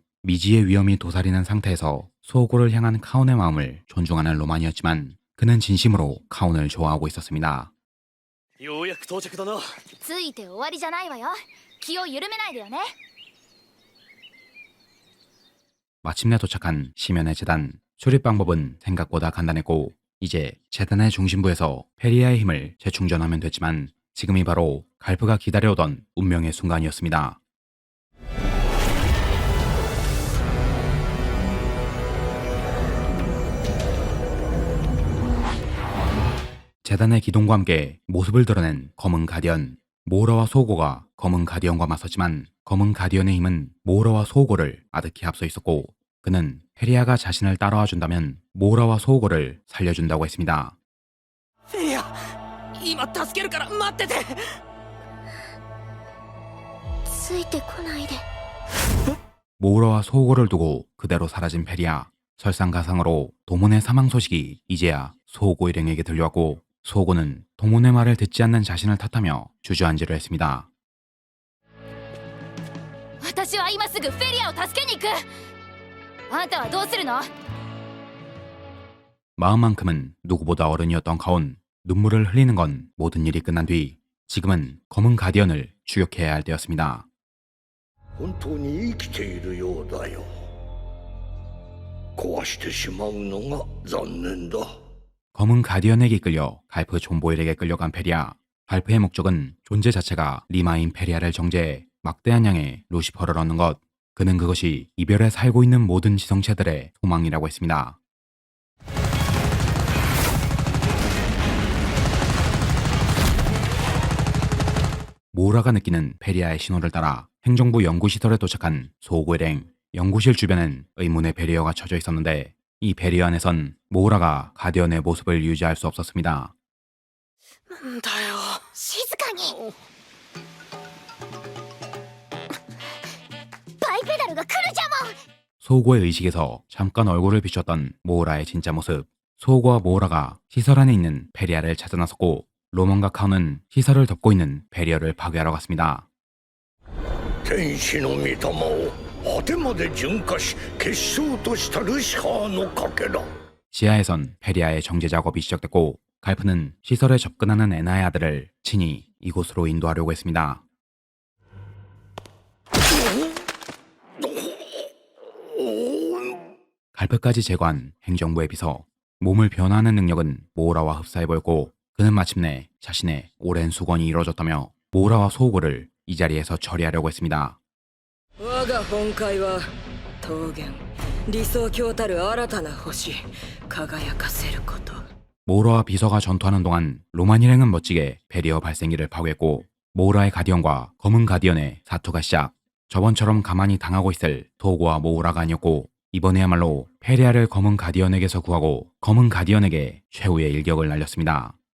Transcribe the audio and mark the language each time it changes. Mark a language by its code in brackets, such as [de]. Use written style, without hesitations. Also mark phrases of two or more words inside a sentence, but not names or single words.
[ko] 미지의 위험이 도사리는 상태에서 소고를 향한 카온의 마음을 존중하는 로만이었지만 그는 진심으로 카온을 좋아하고 있었습니다. [ja] ようやく到着だな。ついて終わりじゃないわよ。気を緩めないでよね。 [ko] 마침내 도착한 심연의 재단. 수립 방법은 생각보다 간단했고 이제 재단의 중심부에서 페리아의 힘을 재충전하면 됐지만 지금이 바로 갈프가 기다려오던 운명의 순간이었습니다. 재단의 기동과 함께 모습을 드러낸 검은 가디언. 모우라와 소고가 검은 가디언과 맞섰지만 검은 가디언의 힘은 모우라와 소고를 아득히 앞서 있었고 그는 페리아가 자신을 따라와 준다면 모우라와 소고를 살려준다고 했습니다. [ja] フェリア、今助けるから待ってて。ついてこないで。 [ko] 모우라와 소고를 두고 그대로 사라진 페리아. 설상가상으로 도몬의 사망 소식이 이제야 소고 일행에게 들려왔고 소고는 도몬의 말을 듣지 않는 자신을 탓하며 주저앉으려 했습니다. [ja] 私は今すぐフェリアを助けに行く。あんたはどうするの？ [ko] 마음만큼은 누구보다 어른이었던 카온. 눈물을 흘리는 건 모든 일이 끝난 뒤 지금은 검은 가디언을 추격해야 할 때였습니다. [ja] 本当に生きているようだよ。壊してしまうのが残念だ。 [ko] 검은 가디언에게 이끌려 갈프 존보일에게 끌려간 페리아. 갈프의 목적은 존재 자체가 리마인 페리아를 정죄해 막대한 양의 루시퍼를 얻는 것. 그는 그것이 이별에 살고 있는 모든 지성체들의 소망이라고 했습니다. 모우라가 느끼는 페리아의 신호를 따라 행정부 연구시설에 도착한 소고 일행. 연구실 주변엔 의문의 베리어가 쳐져 있었는데 이 베리어 안에선 모우라가 가디언의 모습을 유지할 수 없었습니다. [ja] なんだよ。静かに。バイペダルが来るじゃもん。 [ko] 소고의 의식에서 잠깐 얼굴을 비췄던 모우라의 진짜 모습. 소고와 모우라가 시설 안에 있는 페리아를 찾아 나섰고 로먼과 카오는 시설을 덮고 있는 베리어를 파괴하러 갔습니다. [ja] 天使の御霊を果てまで純化し結晶としたルシファーの賭けだ。 [ko] 지하에선 페리아의 정제 작업이 시작됐고 갈프는 시설에 접근하는 에나의 아들을 친히 이곳으로 인도하려고 했습니다. 갈프까지 제거한 행정부의 비서. 몸을 변화하는 능력은 모우라와 흡사해보였고 그는 마침내 자신의 오랜 수건이 이루어졌다며 모우라와 소우고를 이 자리에서 처리하려고 했습니다. [ja] 我が本懐は桃源理想郷たる新たな星輝かせること。 [ko] 모우라와 비서가 전투하는 동안 로만 일행은 멋지게 베리어 발생기를 파괴했고 모우라의 가디언과 검은 가디언의 사투가 시작. 저번처럼 가만히 당하고 있을 소고와 모우라가 아니었고 이번에야말로 페리아를 검은 가디언에게서 구하고 검은 가디언에게 최후의 일격을 날렸습니다.